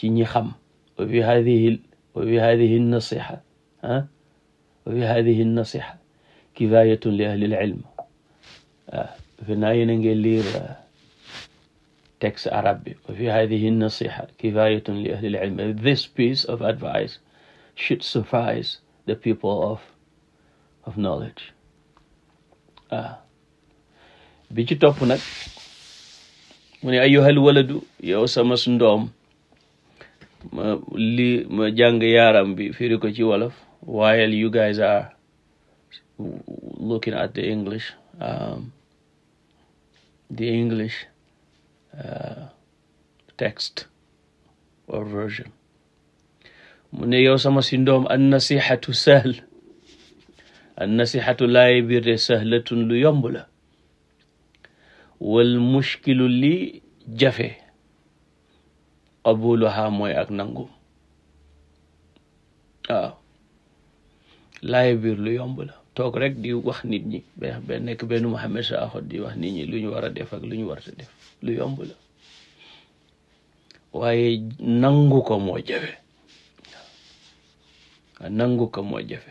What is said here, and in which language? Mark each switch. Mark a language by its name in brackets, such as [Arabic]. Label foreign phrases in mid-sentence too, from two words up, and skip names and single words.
[Wolof] ñi xam [Arabic] وفي هذه النصيحة وفي هذه النصيحة كفاية لأهل العلم في [Wolof] naa yéen a ngi [French] lire texte arabe [Arabic] bi وفي هذه النصيحة كفاية لأهل العلم [English] this piece of advice should suffice the people of knowledge [Wolof] bi ci topp nag mu ne [Arabic] أيها الولد [Wolof] yow sama ndoom ma jàng yaaram bi firi ko ci wolof [English] while you guys are looking at the English text or version. [Wolof] mu ne yow sama si ndoom [Arabic] النصيحة سهل النصيحة [Wolof] laay biir de sahlatun lu yomb la [Arabic] والمشكل [Wolof] li jafe qabuluha mooy ak nangu waaw laay biir lu yomb la toog rek di wax nit ñi ba nekk benn Muhammad Sakho di wax nit ñi lu ñu war a def ak lu ñu warta def lu yomb la waaye nangu ko moo jafe nangu ko moo jafe.